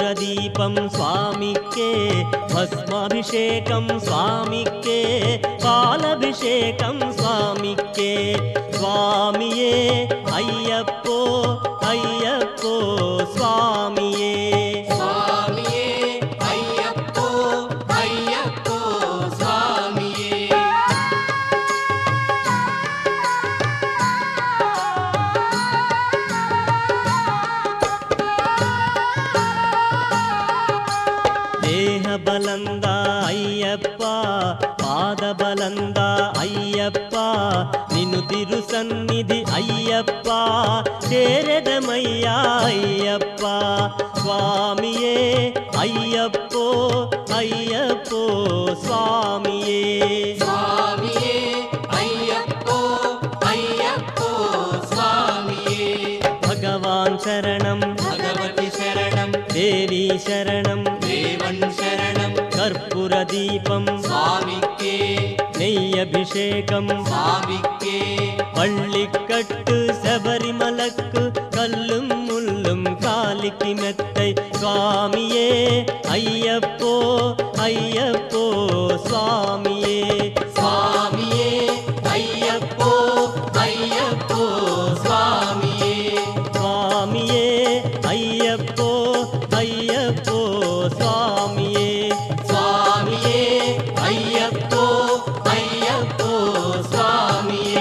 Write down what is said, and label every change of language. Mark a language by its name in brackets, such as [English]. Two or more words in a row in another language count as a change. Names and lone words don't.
[Telugu] దీపం స్వామికే భస్మాభిషేకం స్వామికే పాలభిషేకం స్వామికే స్వామియే అయ్యప్పో అయ్యప్పో స్వామియే స్వామియే అయ్యప్పో అయ్యప్పో స్వామియే. [Kannada] ದೇಹ ಬಲಂದ ಅಯ್ಯಪ್ಪ ಪಾದ ಬಲಂದ ಅಯ್ಯಪ್ಪ ನಿನ್ನು ತಿರು ಸನ್ನಿಧಿ ಅಯ್ಯಪ್ಪ ಸೇರೆದಮಯ್ಯ ಅಯ್ಯಪ್ಪ ಸ್ವಾಮಿಯೇ ಅಯ್ಯಪ್ಪೋ ಅಯ್ಯಪ್ಪೋ ಸ್ವಾಮಿಯೇ [Telugu] స్వామియే అయ్యప్పో అయ్యప్పో స్వామియే. భగవాన్ శరణం భగవతి శరణం దేవి శరణం దేవన్ శరణం కర్పూర దీపం స్వామికే నెయ్యభిషేకం స్వామికే. [Tamil] பள்ளிக்கட்டு சபரிமலக்கு கல்லும் முள்ளும் காலிக்கு மெத்தை சுவாமியே ஐயப்போ ஐயப்போ சுவாமியே [Telugu] స్వామియే అయ్యప్పో అయ్యప్పో స్వామియే. [Tamil] சுவாமியே ஐயப்போ ஐயப்போ சுவாமியே [Telugu] స్వామియే అయ్యప్పో అయ్యప్పో స్వామియే.